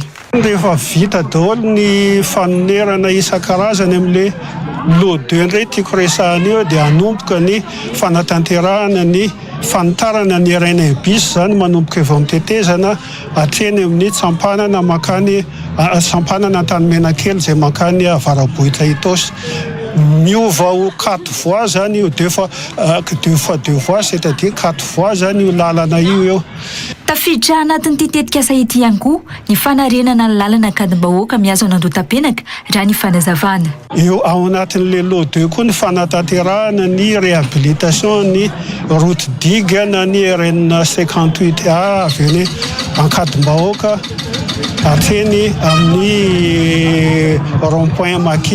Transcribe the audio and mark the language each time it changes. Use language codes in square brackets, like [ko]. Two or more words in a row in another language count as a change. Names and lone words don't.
[mg] Rehefa vita daholo ny fanonerana isan-karazany amin'le lo2 indray tiako resahana eo dia hanomboka ny fanatanterahana ny fantarana ny RN bis zany manomboka evao amin'ny tetezana hatreny amin'ny tsampanana makany tsampanana Antanimena kely zay makany Avarabohitra Itosy. Miova ho 4 fois zany io [fr] deux fois 2 fois c'est-à-dire 4 fois [mg] zany io lalana io eo. Tafiditra anatin'ity tetikasa ity ihany koa ny fanarenana ny lalana kadimbahoaka mihazo an'Andota-penaka raha ny fanazavana. Eo ao anatin'le lo2 koa ny fanatanterahana ny réhabilitation ny [fr] route digue [mg] na ny RN 58A avy eny ankadimbahoaka hatreny amin'ny rond-point Maki.